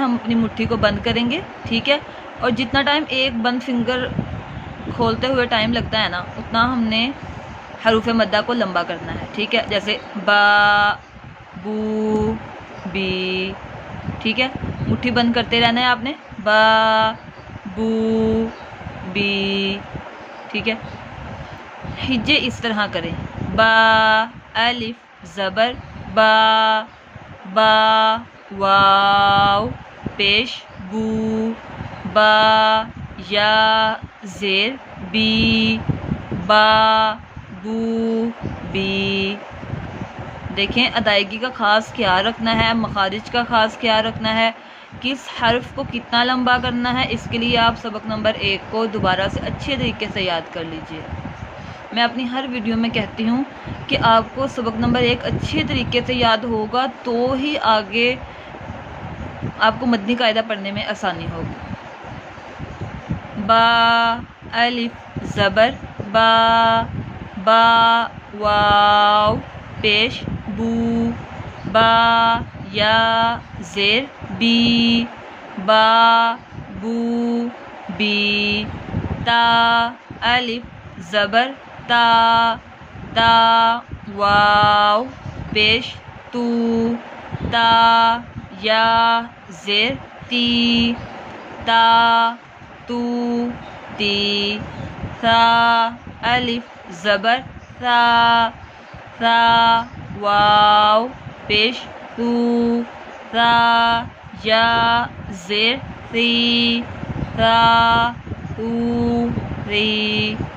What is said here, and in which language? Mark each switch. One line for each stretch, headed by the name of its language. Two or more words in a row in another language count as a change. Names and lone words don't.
Urdu: ہم اپنی مٹھی کو بند کریں گے، ٹھیک ہے، اور جتنا ٹائم ایک بند فنگر کھولتے ہوئے ٹائم لگتا ہے نا، اتنا ہم نے حروف مدہ کو لمبا کرنا ہے، ٹھیک ہے۔ جیسے با بو بی، ٹھیک ہے، مٹھی بند کرتے رہنا ہے آپ نے، با بو بی، ٹھیک ہے۔ ہجے اس طرح کریں، با الف زبر با، با واو پیش بو، با یا زیر بی، با بو بی۔ دیکھیں ادائیگی کا خاص خیال رکھنا ہے، مخارج کا خاص خیال رکھنا ہے، کس حرف کو کتنا لمبا کرنا ہے، اس کے لیے آپ سبق نمبر 1 کو دوبارہ سے اچھے طریقے سے یاد کر لیجئے۔ میں اپنی ہر ویڈیو میں کہتی ہوں کہ آپ کو سبق نمبر 1 اچھے طریقے سے یاد ہوگا تو ہی آگے آپ کو مدنی قاعدہ پڑھنے میں آسانی ہوگی۔ با الف زبر با، با واو پیش بو، با یا زیر بی، با بو بی۔ تا الف زبر تا، تا واو پیش تو، تا یا زیر تی، تا تو تی۔ ثا الف زبر ثا، ثا واو پیش ثو، ثا یا زیر ثی، ثا ثو ثی۔